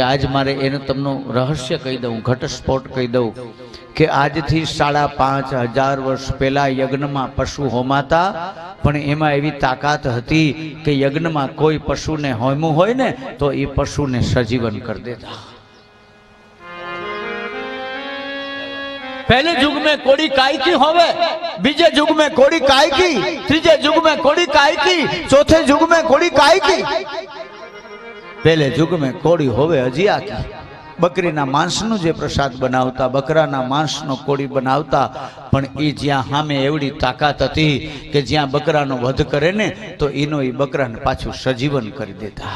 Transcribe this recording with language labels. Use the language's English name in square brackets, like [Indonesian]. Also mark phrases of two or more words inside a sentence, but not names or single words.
[Gujarati] આજ મારે એનું તમને રહસ્ય કહી દઉં, ઘટસ્ફોટ કહી દઉં કે આજથી 5,500 વર્ષ પહેલા યજ્ઞમાં પશુ હોમાતા, પણ એમાં એવી તાકાત હતી કે યજ્ઞમાં કોઈ પશુને હોમવું હોય ને તો એ પશુને સજીવન કરી દેતા. [Hindi] पहले युग में कोड़ी काय की होवे, बीजे युग में कोड़ी काय की, तीजे युग में कोड़ी काय की, चौथे युग में कोड़ी काय की. पहले युग में कोड़ी होवे अजिया की. [Gujarati] બકરીના માંસનો જે પ્રસાદ બનાવતા, બકરાના માંસનો કોડી બનાવતા, પણ ઈ જ્યાં સામે એવડી તાકાત હતી કે જ્યાં બકરાનો વધ કરે ને તો ઈનો ઈ બકરાને પાછું સજીવન કરી દેતા.